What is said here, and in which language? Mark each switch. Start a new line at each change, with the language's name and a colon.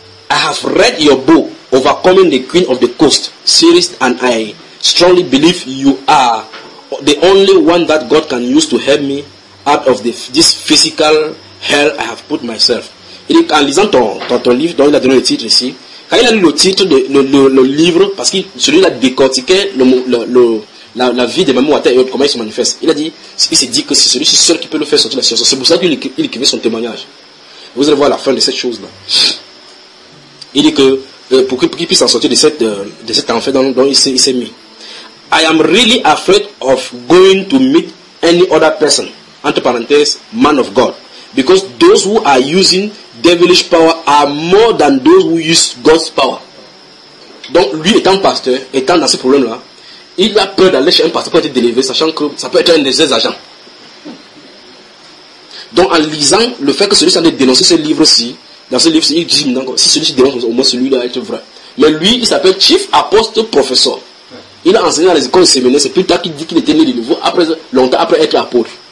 English: I have read your book, Overcoming the Queen of the Coast, series, and I strongly believe you are the only one that God can use to help me out of this physical hell I have put myself.
French: Il dit qu'en lisant ton livre, dont il a donné le titre ici, quand il a lu le titre de le livre, parce que celui-là décortiquait la vie de Mamou Wata et autres, comment il se manifeste, il s'est dit que c'est celui-ci seul qui peut le faire sortir de la situation. C'est pour ça qu'il écrivait son témoignage. Vous allez voir la fin de cette chose-là. Il dit que pour qu'il puisse en sortir de cet enfer dont il s'est mis.
English: I am really afraid of going to meet any other person,
French: entre parenthèses,
English: man of God, because those who are using devilish power are more than those who use God's power.
French: Donc, lui étant pasteur, étant dans ce problème-là, il a peur d'aller chez un pasteur pour être délivré, sachant que ça peut être un de ses agents. Donc, en lisant le fait que celui-ci allait dénoncer ce livre-ci, dans ce livre-ci, il dit, donc, si celui-ci dénonce, au moins celui-là est vrai. Mais lui, il s'appelle Chief Apostle Professor. Il a enseigné dans les écoles séminaires, c'est plus tard qu'il dit qu'il était né de nouveau, longtemps après être apôtre.